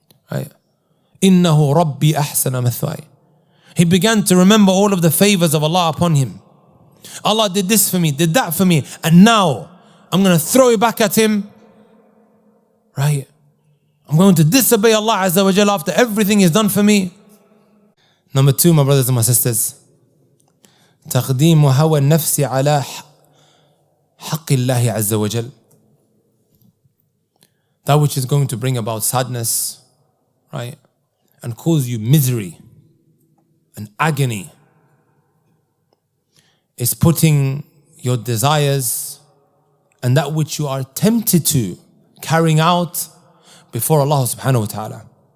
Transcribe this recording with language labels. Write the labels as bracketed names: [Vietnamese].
[English] Right? [Arabic] إِنَّهُ رَبِّي أَحْسَنَ مَثْوَايَ. [English] He began to remember all of the favors of Allah upon him. Allah did this for me, did that for me, and now I'm going to throw it back at him. Right? I'm going to disobey Allah Azza wa Jalla after everything He's done for me. Number two, my brothers and my sisters, [Arabic] تقديم هوى النفس على حق الله عز وجل. [English] That which is going to bring about sadness, right, and cause you misery and agony, is putting your desires and that which you are tempted to carrying out before Allah subhanahu wa ta'ala.